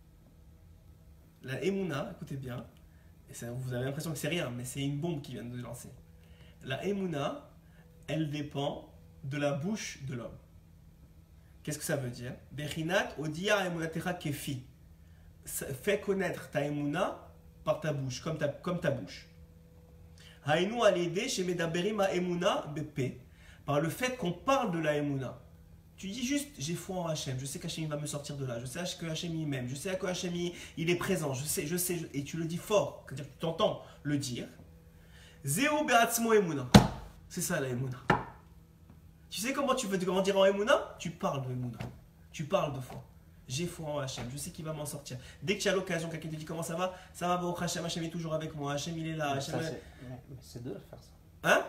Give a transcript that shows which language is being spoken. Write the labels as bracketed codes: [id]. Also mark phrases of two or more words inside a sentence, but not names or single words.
[fr] La Emuna, écoutez bien, et ça, vous avez l'impression que c'est rien, mais c'est une bombe qui vient de lancer. La Emuna, elle dépend de la bouche de l'homme. Qu'est-ce que ça veut dire? [he] בחינת הודיעה אמונתך כפי. [fr] Fais connaître ta Emuna par ta bouche, comme ta bouche. [he] היינו על ידי שמדברים האמונה בפה. [fr] Par le fait qu'on parle de la Emuna. Tu dis juste, j'ai foi en Hachem, je sais qu'Hachem va me sortir de là, je sais que Hachem il m'aime, je sais que Hachem il est présent, je sais, et tu le dis fort, c'est-à-dire que tu t'entends le dire. [he] זהו בעצמו אמונה. [fr] C'est ça la Emuna. Tu sais comment tu veux te grandir en Emuna? Tu parles de Emuna, tu parles de foi. J'ai foi en Hachem, je sais qu'il va m'en sortir. Dès que tu as l'occasion, quelqu'un te dit comment ça va, [he] ברוך השם, [fr] Hachem est toujours avec moi, Hachem il est là. Hachem c'est dur de faire ça. Hein?